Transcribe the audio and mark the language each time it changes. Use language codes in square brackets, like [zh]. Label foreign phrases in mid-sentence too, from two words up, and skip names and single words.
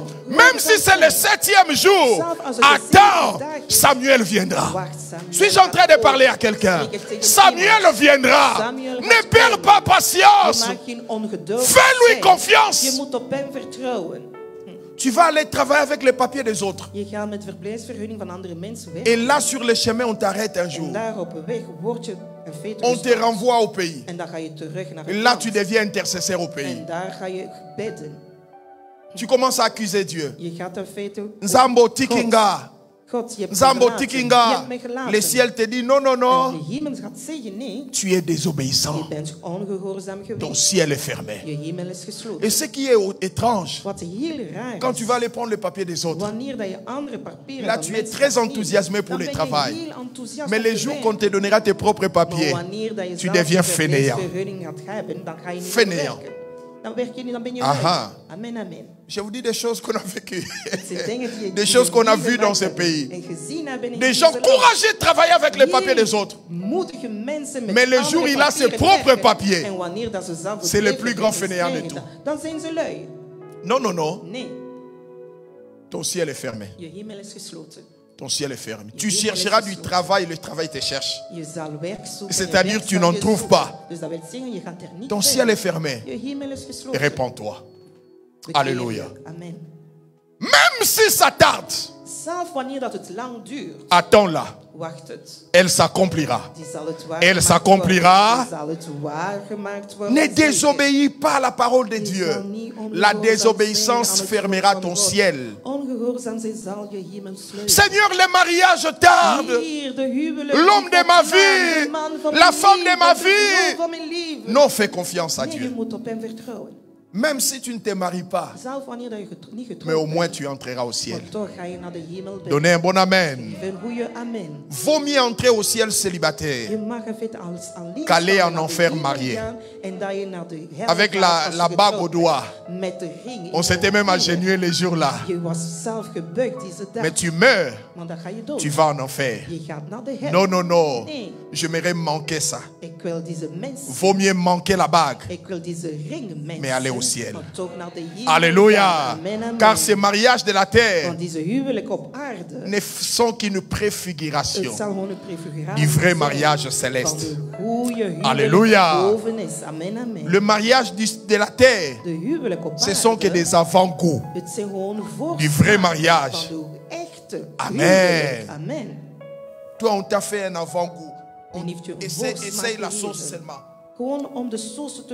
[fr] Même si c'est le 7e jour, attends, Samuel viendra. [nl] wacht, Samuel. [fr] Suis-je en train de parler à quelqu'un? Samuel viendra. Ne perds pas [nl] Je [fr] patience. [nl] mag geen ongeduld [fr] Fais-lui [nl] zijn. [fr] confiance. [nl] Je moet op hem vertrouwen. [fr] Tu vas aller travailler avec les papiers des autres. [nl] Je gaat met verblijfsvergunning van andere mensen weg. [fr] Et là, sur le chemin, on t'arrête un jour. [nl] En daar op weg word je in feite [fr] On te [nl] gestopt. [fr] renvoie au pays. [nl] En dan ga je terug naar [fr] Et [nl] het [fr] là, [nl] land. [fr] tu deviens intercesseur au pays. [nl] En daar ga je bidden. [fr] Tu commences à accuser Dieu. [nl] Je gaat in feite... [ln] Nzambo tikinga. [nl] God, je hebt me [ln] Nzambo [nl] verlaten. Je [ln] tikinga. [nl] hebt me gelaten. [fr] Le ciel te dit non, non, [nl] En [fr] non. [nl] de hemel gaat zeggen nee. [fr] Tu es désobéissant. [nl] Je bent ongehoorzaam [fr] Ton [nl] geweest. [fr] ciel est fermé. [nl] Je hemel is gesloten. [fr] Et ce qui est étrange, [nl] Wat heel raar [fr] quand [nl] is, [fr] tu vas aller prendre le papier des autres, [nl] wanneer dat je andere papieren [fr] là [nl] van [fr] tu es [nl] mensen [fr] très [nl] gaat nemen, [fr] enthousiasmé pour [nl] dan [fr] le [nl] ben je [fr] travail. [nl] heel enthousiast [fr] Mais [nl] om [fr] les [nl] te [fr] jours [nl] werken. [fr] qu'on te donnera tes propres [nl] Maar [fr] papiers, [nl] wanneer dat je [fr] tu [nl] zelf [fr] deviens [nl] een [fr] fainéant. [nl] verblijfsvergunning gaat hebben, dan ga je niet [fr] Fainéant. [nl] meer werken. Dan werk je niet, dan ben je Aha. lui. Amen, amen. [fr] Je vous dis des choses qu'on a vécues. [nl] Het zijn dingen die [fr] Des choses qu'on a vues dans ces [nl] en [fr] pays. [nl] gezien hebben in [fr] Des gens [nl] deze land. [fr] courageux de travailler avec les papiers des autres. [nl] Moedige mensen met [fr] Mais le [nl] andere [fr] jour il a ses [nl] papieren [fr] propres [nl] werken, [fr] papiers, [nl] en wanneer dat ze zelf [fr] c'est le [nl] het [fr] plus [nl] leven [fr] grand [nl] krijgen, [fr] fainéant de tout. [nl] dan zijn ze lui. [fr] Non, non, non. [nl] Nee, [fr] Ton ciel est fermé. [nl] je hemel is gesloten. [fr] ton ciel est fermé. Tu chercheras du travail, le travail te cherche. [nl] Je zal werk zoeken. [fr] C'est-à-dire tu n'en trouves pas. [nl] Dus dat wil zeggen, je gaat er niet [fr] Ton [nl] vinden. [fr] ciel est fermé. [nl] Je hemel is gesloten. [fr] Répands-toi. [nl] Bekeer [fr] Alléluia. [nl] je. Amen. [fr] Même si ça tarde, [nl] Zelfs wanneer dat het lang duurt, [fr] attends-la. [nl] wacht het. [fr] Elle s'accomplira. [nl] Die zal het waar [fr] Elle [nl] gemaakt [fr] s'accomplira. [nl] worden. Die zal het waar gemaakt worden. [fr] Ne [nl] Zeker. [fr] désobéis pas à la parole de [nl] Die [fr] Dieu. [nl] zal niet ongehoorzaam [fr] La [nl] zijn [fr] désobéissance [nl] aan het [fr] fermera [nl] woord van [fr] ton [nl] God. [fr] ciel. [nl] Ongehoorzaam zijn zal je hemel sluiten. [fr] Seigneur, le mariage tarde. [nl] Hier, de huwelijk, [fr] L'homme de ma vie. [nl] de man van [fr] La [nl] mijn [fr] femme de [nl] leven, [fr] ma [nl] de [fr] vie. [nl] vrouw van mijn leven. [fr] Non, fais confiance à [nl] Nee, je [fr] Dieu. [nl] moet op hem vertrouwen. [fr] Même si tu ne te maries pas, [nl] Zelf wanneer dat je niet [fr] mais [nl] getrouwd [fr] au moins [nl] bent, [fr] tu entreras au ciel. [nl] maar toch ga je naar de hemel binnen. [fr] Donnez un bon amen. [nl] Geef een goede amen. [fr] Vaut mieux entrer au ciel célibataire [nl] Je mag in feite als alleen [fr] qu'aller [nl] staan [fr] en [nl] naar de [fr] enfer [nl] hemel [fr] marié. [nl] gaan en dat je naar de hel [fr] avec [nl] gaat als je [fr] la bague au [nl] getrouwd [fr] doigt. [nl] bent. Met de ring in [fr] On [nl] je [fr] s'était même [nl] vinger. [fr] agenouillé les jours-là. [nl] Je was zelf gebukt deze dag. [fr] Mais tu meurs, [nl] Maar dan ga je dood. [fr] tu vas en enfer. [nl] Je gaat naar de hel. [fr] Non, non, non. [nl] Nee. [fr] J'aimerais manquer ça. [nl] Ik wil deze mens. [fr] Vaut mieux manquer la bague. [nl] Ik wil deze ring missen. [fr] Mais aller au ciel. [nl] Maar toch naar de hemel [fr] Alléluia. [nl] gaan. [fr] Amen, amen. Car ces mariages de la terre [nl] Want deze huwelijk op aarde. [fr] ne sont qu'une [nl] Het [fr] préfiguration [nl] zal gewoon een prefiguratie [fr] du vrai [nl] zijn [fr] mariage [nl] van [fr] céleste. [nl] de goede huwelijk [fr] Alléluia. [nl] die boven is. [fr] Amen, amen. Le mariage de la terre, [nl] De huwelijk op [fr] ce sont que [nl] aarde. [fr] des avant-goûts. [nl] Het zijn gewoon [fr] Du vrai mariage. [nl] van de echte [fr] Amen. [nl] huwelijk. [fr] Amen. Toi, on t'a fait un avant-goût. [nl] En heeft je een [fr] Essaye [nl] voorsmaak [fr] la [nl] gegeven. [fr] sauce seulement. [nl] Gewoon om de sauce te